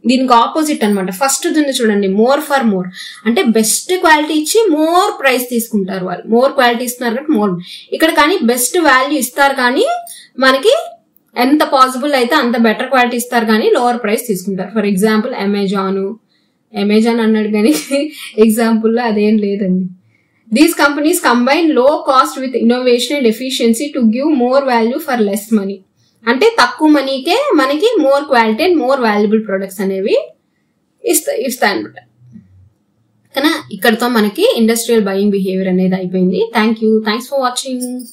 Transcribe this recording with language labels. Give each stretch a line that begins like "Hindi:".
Telugu: దీనికి ఆపోజిట్ అనమాట. ఫస్ట్ దీన్ని చూడండి, మోర్ ఫర్ మోర్ అంటే బెస్ట్ క్వాలిటీ ఇచ్చి మోర్ ప్రైస్ తీసుకుంటారు. వాళ్ళు మోర్ క్వాలిటీ ఇస్తున్నారు కాబట్టి మోర్. ఇక్కడ కానీ బెస్ట్ వాల్యూ ఇస్తారు కానీ మనకి ఎంత పాసిబుల్ అయితే అంత బెటర్ క్వాలిటీ ఇస్తారు కానీ లోవర్ ప్రైస్ తీసుకుంటారు. ఫర్ ఎగ్జాంపుల్ అమెజాన్ అన్నాడు కానీ ఎగ్జాంపుల్ లో అదేం లేదండి.
English: These companies combine low cost with innovation and efficiency to give more value for less money.
Telugu: అంటే తక్కువ మనీకే మనకి more quality and more valuable products అనేవి ఇస్తాయి అనమాట. కానీ ఇక్కడతో మనకి ఇండస్ట్రియల్ బయింగ్ బిహేవియర్ అనేది అయిపోయింది.
English: Thanks for watching.